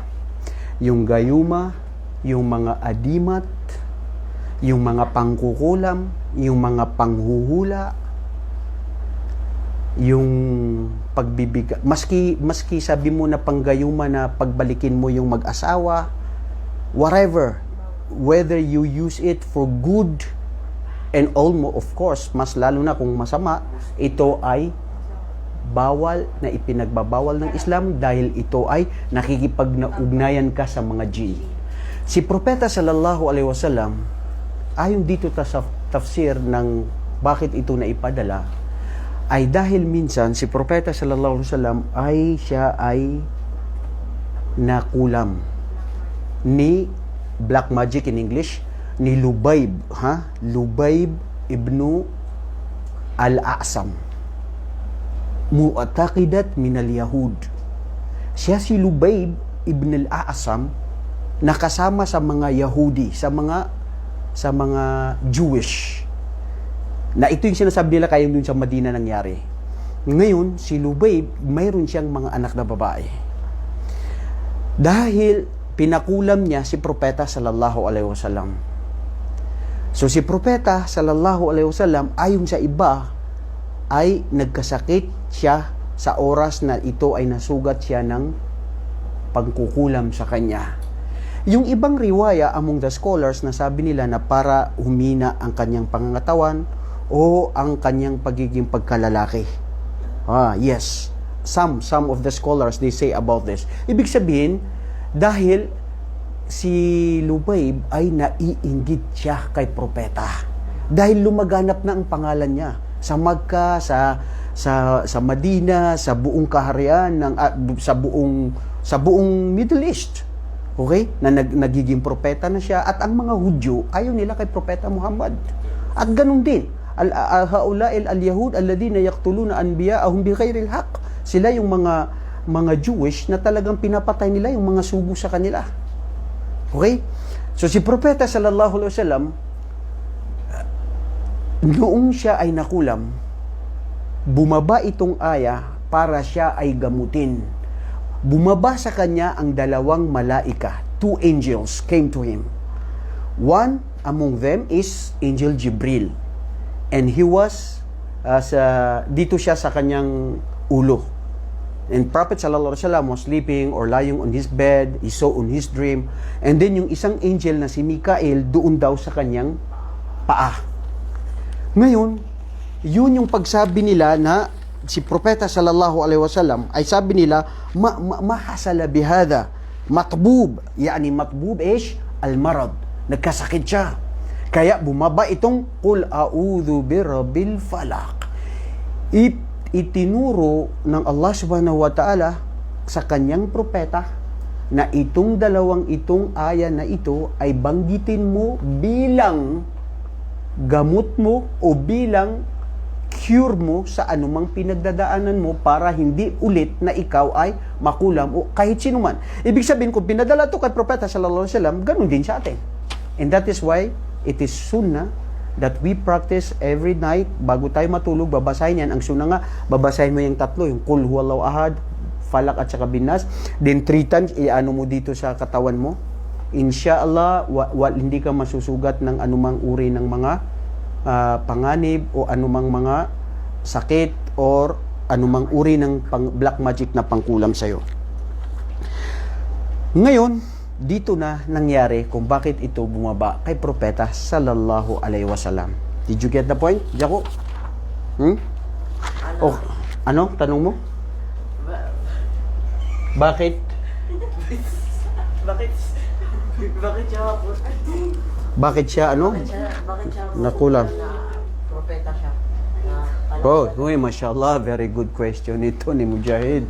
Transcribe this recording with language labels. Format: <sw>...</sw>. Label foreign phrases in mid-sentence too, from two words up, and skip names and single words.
<tl>Yung gayuma, yung mga adimat, yung mga pangkukulam, yung mga panghuhula, yung pagbibigay. Maski sabi mo na panggayuma na pagbalikin mo yung mag-asawa,</tl> <en>whatever, whether you use it for good and almost, of course,</en> <tl>mas lalo na kung masama, ito ay bawal na ipinagbabawal ng Islam dahil ito ay nakikipag-ugnayan ka sa mga jinn. Si Propeta</tl> <ar>صلى الله عليه وسلم,</ar> <tl>ayon dito sa tafsir ng bakit ito na ipadala, ay dahil minsan si Propeta</tl> <ar>صلى الله عليه وسلم</ar> <tl>siya ay nakulam ni</tl> <en>black magic in English,</en> <ar>ni Lubayb, Lubayb ibnu al-A'sam, معتقدات من اليهود.</ar> <tl>Siya si Lubayb ibn al-A'sam, nakasama sa mga Yahudi, sa mga Jewish. Na ito yung sinasabi nila kaya dun sa Madina nangyari. Ngayon, si Lubayb, mayroon siyang mga anak na babae. Dahil pinakulam niya si Propeta</tl> <ar>صلى الله عليه وسلم.</ar> <tl>So si Propeta</tl> <ar>صلى الله عليه وسلم,</ar> <tl>ayon sa iba, ay nagkasakit siya sa oras na ito ay nasugat siya ng pagkukulam sa kanya. Yung ibang riwaya</tl> <en>among the scholars</en> <tl>na sabi nila na para humina ang kanyang pangangatawan o ang kanyang pagiging pagkalalaki.</tl> <en>Yes. Some of the scholars, they say about this.</en> <tl>Ibig sabihin, dahil si Lubayb ay naiinggit siya kay propeta. Dahil lumaganap na ang pangalan niya sa Makkah, sa Madina, sa buong kaharian ng sa buong Middle East. Okay? Nagiging propeta na siya at ang mga Hudyo ayaw nila kay propeta Muhammad. At ganun din,</tl> <ar>هؤلاء اليهود الذين يقتلون أنبياءهم بغير الحق.</ar> <tl>Sila yung mga Jewish na talagang pinapatay nila yung mga sugo sa kanila. Okay? So si propeta</tl> <ar>صلى الله عليه وسلم,</ar> <tl>noong siya ay nakulam, bumaba itong aya para siya ay gamutin. Bumaba sa kanya ang dalawang malaika.</tl> <en>2 angels came to him. One among them is Angel Jibril. And he was,</en> <tl>dito siya sa kanyang ulo.</tl> <en>And Prophet</en> <ar>صلى الله عليه وسلم</ar> <en>was sleeping or lying on his bed. He saw on his dream.</en> <tl>And then yung isang angel na si Mikael, doon daw sa kanyang paa. Ngayon, yun yung pagsabi nila na si Propeta</tl> <ar>صلى الله عليه وسلم</ar> <tl>ay sabi nila,</tl> <ar>ما حصل بهذا مطبوب. يعني مطبوب ايش المرض.</ar> <tl>Nagkasakit siya. Kaya bumaba itong</tl> <ar>قل أعوذ برب الفلق.</ar> <tl>Itinuro ng Allah</tl> <ar>سبحانه وتعالى</ar> <tl>sa kanyang propeta na itong itong aya na ito ay banggitin mo bilang gamot mo o bilang cure mo sa anumang pinagdadaanan mo para hindi ulit na ikaw ay makulam o kahit sino man. Ibig sabihin, kung pinadala ito kay Propeta</tl> <ar>صلى الله عليه وسلم,</ar> <tl>ganun din sa atin.</tl> <en>And that is why it is sunnah that we practice every night</en> <tl>bago tayo matulog. Babasahin yan. Ang sunnah nga, babasahin mo yung tatlo, yung</tl> <ar>قل هو الله أحد,</ar> <tl>Falak at saka Binas. Then 3 times, iano mo dito sa katawan mo. Insyaallah, hindi ka masusugat ng anumang uri ng mga panganib o anumang mga sakit or anumang uri ng</tl> <en>black magic</en> <tl>na pangkulam sa'yo. Ngayon, dito na nangyari kung bakit ito bumaba kay Propeta</tl> <ar>صلى الله عليه وسلم.</ar> <en>Did you get the point, Jaco?</en> <tl>Oh, ano? Tanong mo? Bakit? Bakit siya Bakit siya ano? Bakit siya Nakulam. na propeta siya? Mashallah,</tl> <en>very good question</en> <tl>ito ni Mujahid.</tl>